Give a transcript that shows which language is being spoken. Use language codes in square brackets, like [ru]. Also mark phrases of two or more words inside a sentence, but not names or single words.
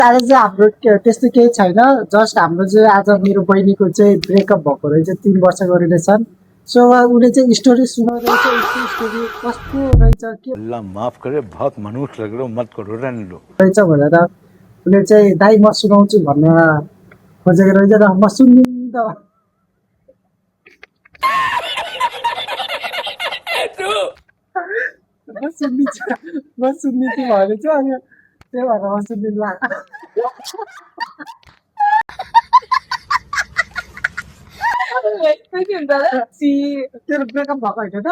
[ne] तारे चाहिँ हाम्रो त्यस्तो केही छैन जस्ट हाम्रो चाहिँ आज मेरो बहिनीको चाहिँ ब्रेकअप भएको रहेछ 3 वर्षको [en] relation so [ne] उसले चाहिँ स्टोरी सुनाउँदैछ उसको स्टोरी कस्तो रहेछ के [hi] अल्लाह माफ करे बहुत मनुष्य लग रहे हो मत करो रहने दो [ne] रहेछ भनेर उसले चाहिँ दाइ म सुनाउँछु भन्न खोजेको रहेछ र म सुनिदिनु त म सुनिदिन्छु भने चाहिँ अनि त्यही भएर म सुनिदिनु ला तेरो ब्रेकअप भएको होइन त